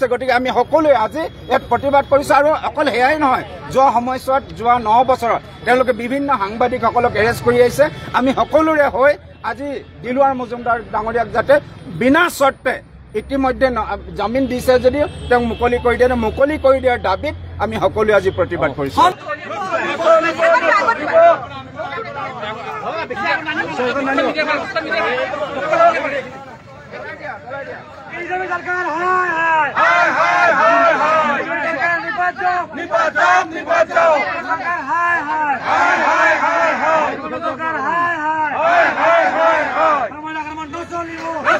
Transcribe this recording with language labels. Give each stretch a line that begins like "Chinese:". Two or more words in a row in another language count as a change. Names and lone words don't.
Assamese: গতিকে আমি সকলোৱে আজি ইয়াত প্ৰতিবাদ কৰিছোঁ। আৰু অকল সেয়াই নহয়, যোৱা সময়ছোৱাত যোৱা 9 বছৰত তেওঁলোকে বিভিন্ন সাংবাদিকসকলক এৰেষ্ট কৰি আহিছে। আমি সকলোৰে হৈ আজি দিলৱাৰ মজুমদাৰ ডাঙৰীয়াক যাতে বিনা চৰ্তে ইতিমধ্যে জামিন দিছে যদিও তেওঁক মুকলি কৰি দিয়াৰ দাবীত আমি সকলোৱে আজি প্ৰতিবাদ কৰিছোঁ।
Hindi: बीजेपी सरकार हाय हाय हाय हाय हाय हाय सरकार निपट जाओ सरकार हाय हाय हाय हाय हाय हाय सरकार हाय हाय हाय हाय हाय हाय हमारा आक्रमण न चलिबो